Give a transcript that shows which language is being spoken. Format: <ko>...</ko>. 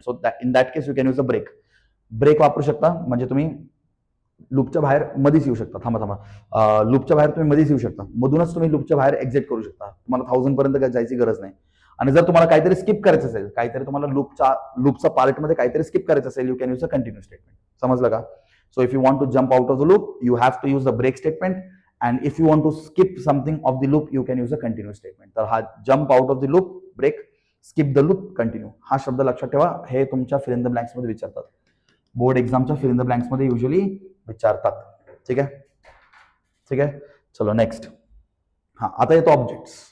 <en>so in that case you can use a break</en> <mr>वापरू शकता. म्हणजे तुम्ही लूपच्या बाहेर मध्येच येऊ शकता. थांबा, लूपच्या बाहेर तुम्ही मध्येच येऊ शकता, मधूनच तुम्ही लूपच्या बाहेर एक्झिट करू शकता. तुम्हाला 1000 पर्यंत जायची गरज नाही. आणि जर तुम्हाला काहीतरी स्किप करायचं असेल, काहीतरी तुम्हाला लूपचा पार्ट मध्ये काहीतरी स्किप करायचं असेल,</mr> <en>You can use a continue statement.</en> <mr>समजलं का?</mr> <en>So if you want to jump out of the loop, you have to use the break statement. And if you want to skip something of the loop, you can use a continue statement.</en> <mr>तर हा</mr> <en>jump out of the loop,</en> <mr>break, skip the loop, continue, हा शब्द लक्षात ठेवा. हे तुमच्या fill in the blanks मध्ये विचारतात, board एक्झामच्या fill in the blanks मध्ये युजली विचारतात. ठीक आहे. चलो नेक्स्ट. आता येतो ऑब्जेक्ट्स.</mr>